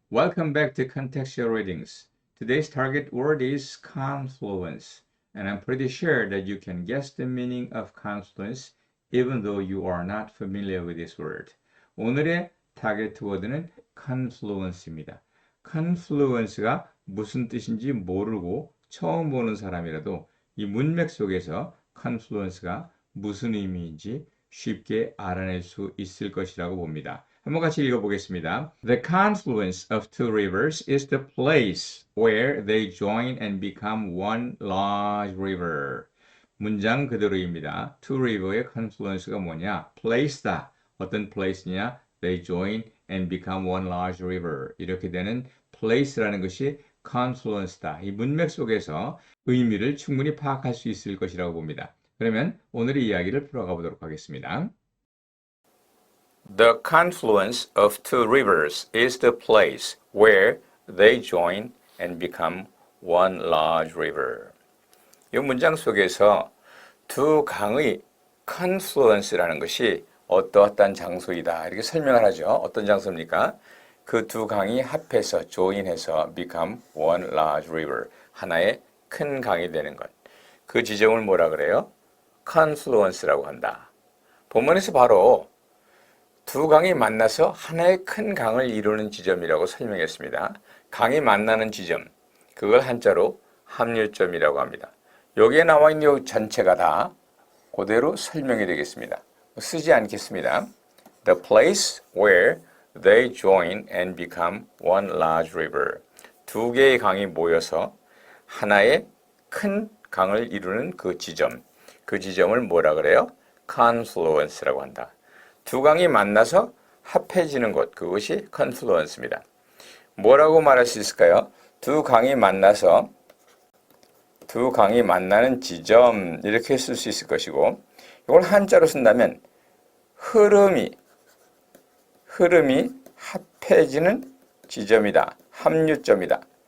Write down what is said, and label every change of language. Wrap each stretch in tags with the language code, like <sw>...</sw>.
<en>Welcome back to Contextual Readings. Today's target word is confluence, and I'm pretty sure that you can guess the meaning of confluence even though you are not familiar with this word.</en> <ko>오늘의 타겟 워드는 confluence입니다. confluence가 무슨 뜻인지 모르고 처음 보는 사람이라도 이 문맥 속에서 confluence가 무슨 의미인지 쉽게 알아낼 수 있을 것이라고 봅니다. 한번 같이 읽어보겠습니다.</ko> <en>The confluence of two rivers is the place where they join and become one large river.</en> <ko>문장 그대로입니다.</ko> <en>Two river</en> <ko>의 confluence가 뭐냐? place다. 어떤 place냐?</ko> <en>They join and become one large river.</en> <ko>이렇게 되는 place라는 것이 confluence다. 이 문맥 속에서 의미를 충분히 파악할 수 있을 것이라고 봅니다. 그러면 오늘의 이야기를 풀어가 보도록 하겠습니다.</ko> <en>The confluence of two rivers is the place where they join and become one large river.</en> <ko>이 문장 속에서 두 강의 confluence라는 것이 어떠한 장소이다 이렇게 설명을 하죠. 어떤 장소입니까? 그 두 강이 합해서 join해서</ko> <en>become one large river,</en> <ko>하나의 큰 강이 되는 것. 그 지점을 뭐라 그래요? confluence라고 한다. 본문에서 바로 두 강이 만나서 하나의 큰 강을 이루는 지점이라고 설명했습니다. 강이 만나는 지점, 그걸 한자로 합류점이라고 합니다. 여기에 나와 있는 이 전체가 다 그대로 설명이 되겠습니다. 쓰지 않겠습니다.</ko> <en>The place where they join and become one large river.</en> <ko>두 개의 강이 모여서 하나의 큰 강을 이루는 그 지점, 그 지점을 뭐라 그래요? confluence라고 한다. 두 강이 만나서 합해지는 곳, 그것이 confluence입니다. 뭐라고 말할 수 있을까요? 두 강이 만나서 두 강이 만나는 지점 이렇게 쓸 수 있을 것이고 이걸 한자로 쓴다면 흐름이 합해지는 지점이다. 합류점이다.</ko>